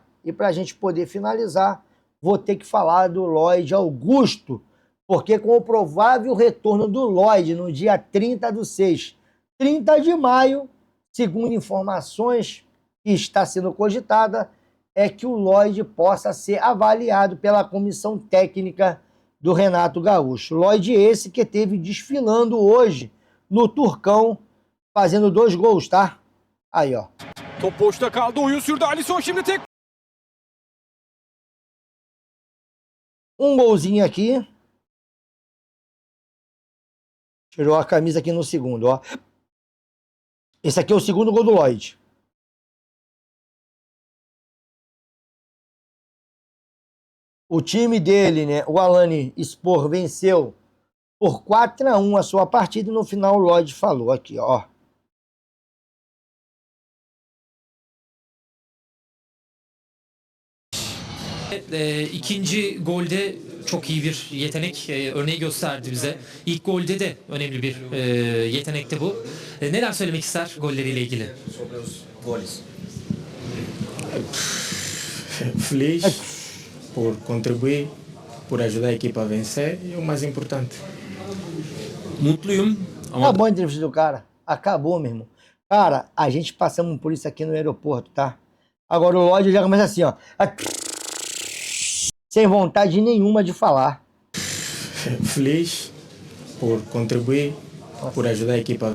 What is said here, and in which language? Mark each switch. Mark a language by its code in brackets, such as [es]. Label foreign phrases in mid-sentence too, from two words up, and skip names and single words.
[pt] E para a gente poder finalizar, vou ter que falar do Lloyd Augusto, porque com o provável retorno do Lloyd no dia 30/6, 30 de maio, segundo informações que está sendo cogitada, é que o Lloyd possa ser avaliado pela comissão técnica do Renato Gaúcho. Lloyd esse que teve desfilando hoje no Turcão, fazendo 2 gols, tá? Aí, ó. [tr] Top boşta kaldı. Oyun sürdü. Alisson şimdi tek. [pt] Um golzinho aqui. Tirou a camisa aqui no segundo, ó. Esse aqui é o segundo gol do Lloyd. O time dele, né, o Alany Sport, venceu por 4-1 a sua partida e no final o Lloyd falou aqui, ó. [tr] İkinci golde çok iyi bir yetenek örneği gösterdi bize. İlk golde de önemli bir yetenekti bu. Neler söylemek ister golleriyle ilgili? [pt] Feliz por contribuir, por ajudar a equipa a vencer e o mais importante. [tr] Mutluyum ama [pt] Acabou a entrevista do cara. Acabou, meu irmão. Cara, a gente passamos por isso aqui no aeroporto, tá? Agora o Lloyd já começa assim, ó. Sem vontade nenhuma de falar. Feliz por contribuir, por ajudar a equipa